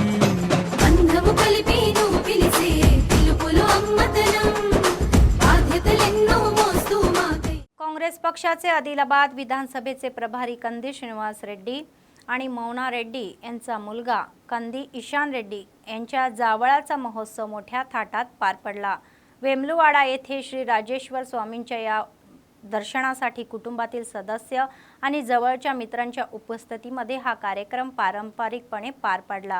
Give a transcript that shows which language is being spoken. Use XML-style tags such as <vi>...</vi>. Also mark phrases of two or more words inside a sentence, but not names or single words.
<te>బంధము కలిపి నువ్వు పిలిసే పిలుపులో అమ్మతనం, బాధ్యతలెన్నో మోస్తూ మాకై.</te> <mr>काँग्रेस पक्षाचे आदिलाबाद विधानसभेचे प्रभारी कंदी श्रीनिवास रेड्डी आणि मौना रेड्डी यांचा मुलगा कंदी ईशान रेड्डी यांच्या जावळाचा महोत्सव मोठ्या थाटात पार पडला. वेमलुवाडा येथे श्री राजेश्वर स्वामींच्या या दर्शनासाठी कुटुंबातील सदस्य आणि जवळच्या मित्रांच्या उपस्थितीमध्ये हा कार्यक्रम पारंपरिकपणे पार पडला.</mr>